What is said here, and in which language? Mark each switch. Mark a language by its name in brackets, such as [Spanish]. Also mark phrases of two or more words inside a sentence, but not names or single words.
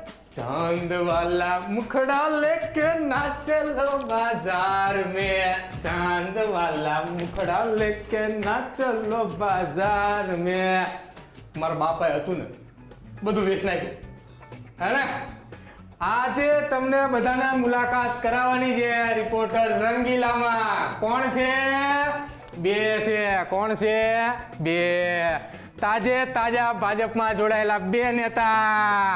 [Hindi] चांद वाला मुखड़ा लेके ना चलो बाजार में, चांद वाला मुखड़ा लेके ना चलो बाजार में. [Gujarati] મારા બાપાએ હતું ને બધું વેચ નાખ્યું હે ને. આજે તમને બધાને મુલાકાત કરાવવાની છે રિપોર્ટર રંગીલામાં. કોણ છે? બે છે. કોણ છે? બે તાજા ભાજપમાં જોડાયેલા બે નેતા.